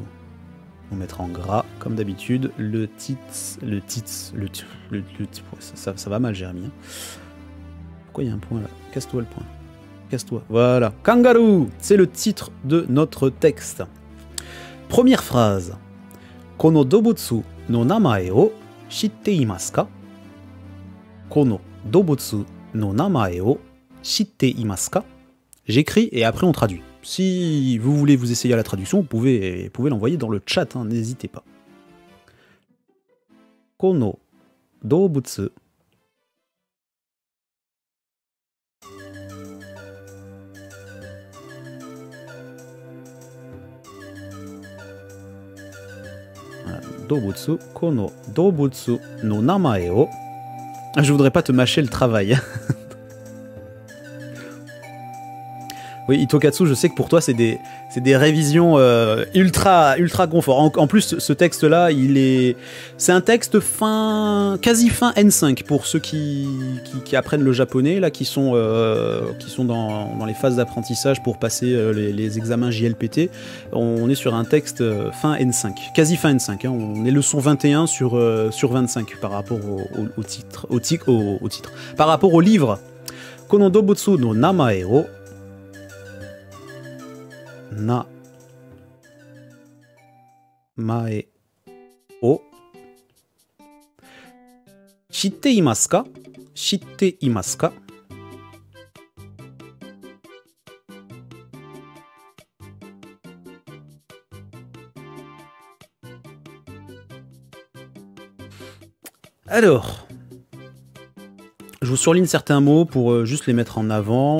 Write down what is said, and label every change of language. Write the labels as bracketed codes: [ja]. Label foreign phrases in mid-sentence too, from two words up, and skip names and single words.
[fr] On mettra en gras, comme d'habitude. Ça va mal, Jérémy. Hein. Pourquoi il y a un point là? Casse-toi le point. Casse-toi. Voilà. Kangaroo, c'est le titre de notre texte. Première phrase. [ja] この動物の名前を知っていますか? この動物の名前を知っていますか? [fr] J'écris et après on traduit. Si vous voulez vous essayer à la traduction, vous pouvez l'envoyer dans le chat, hein, n'hésitez pas. [ja] この動物動物、この動物の名前を. [fr] Je voudrais pas te mâcher le travail. Oui, Itokatsu, je sais que pour toi, c'est des révisions ultra confort. En plus, ce texte-là, c'est un texte quasi fin N5 pour ceux qui apprennent le japonais, là, qui sont dans les phases d'apprentissage pour passer les examens JLPT. On est sur un texte fin N5, quasi fin N5. Hein. On est leçon 21 sur 25 par rapport au titre. Par rapport au livre. [ja] この動物の名前を名前を知っていますか? 知っていますか? [fr] Alors, je vous surligne certains mots pour juste les mettre en avant.